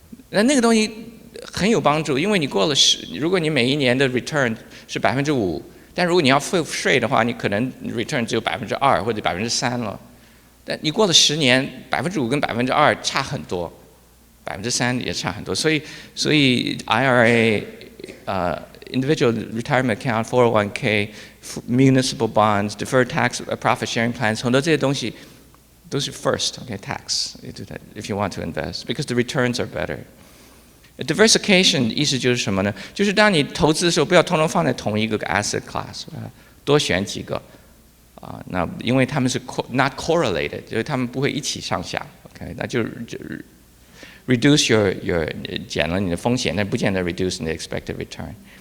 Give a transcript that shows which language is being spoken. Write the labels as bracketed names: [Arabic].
[Chinese] 那个东西很有帮助，因为你过了如果你每一年的 return 是5%，但如果你要付税的话，你可能 return 只有2%或者3%了。但你过了10年，5%跟2%差很多，3%也差很多。 [English] 所以 IRA、individual retirement account、401k、municipal bonds、deferred tax、profit sharing plans， [Chinese] 很多这些东西都是 [English] first, okay, tax. You do that if you want to invest because the returns are better. [Chinese] Diversification 意思就是什么呢？就是当你投资的时候，不要通通放在同一个 asset class， 多选几个。那因为他们是 [English] not correlated， [Chinese] 就是他们不会一起上下 ，OK， 那就 [English] reduce your [Chinese] 减了你的风险，但不见得 reduce 你的 expected return。